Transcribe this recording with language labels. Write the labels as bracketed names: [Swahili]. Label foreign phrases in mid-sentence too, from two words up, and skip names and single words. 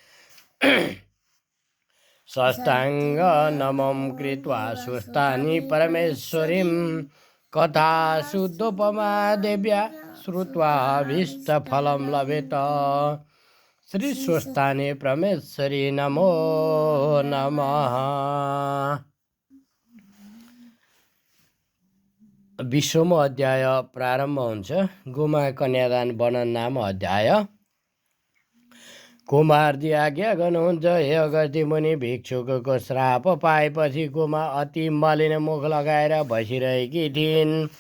[Sanskrit] साष्टाङ्ग नमं कृत्वा सुस्तानि परमेश्वरीं कथा शुद्धोपमा देव्या श्रुत्वा भीष्टफलं लभेत। श्री सुस्तानि परमेश्वरी नमो नमः। [Nepali] 20औं अध्याय प्रारम्भ हुन्छ। गोमा कन्यादान वर्णन नाम अध्याय। कुमारजी आज्ञा गर्नुहुन्छ, हे अगस्त्य मुनि, भिक्षुकको श्राप पाएपछि गोमा अति मलिन मुख लगाएर बसिरहेकी थिइन्।